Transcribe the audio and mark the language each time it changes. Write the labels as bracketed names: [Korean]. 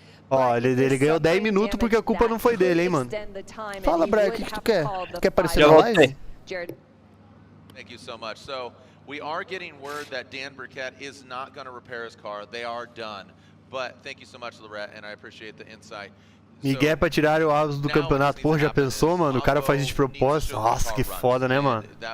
[Portuguese] Ó, ele ganhou 10 minutos porque a culpa não foi dele, hein, mano. Fala, Brian, o que tu quer? Tu quer aparecer na live? [English] Thank you so much. So, we are getting word that Dan Burkett is not going to repair his car. They are done. But thank you so much, Lorette, and I appreciate the insight. [Portuguese] Miguel pra tirar o Alves do campeonato. Porra, já pensou, mano? O cara faz isso de propósito. Nossa, que foda, né, mano?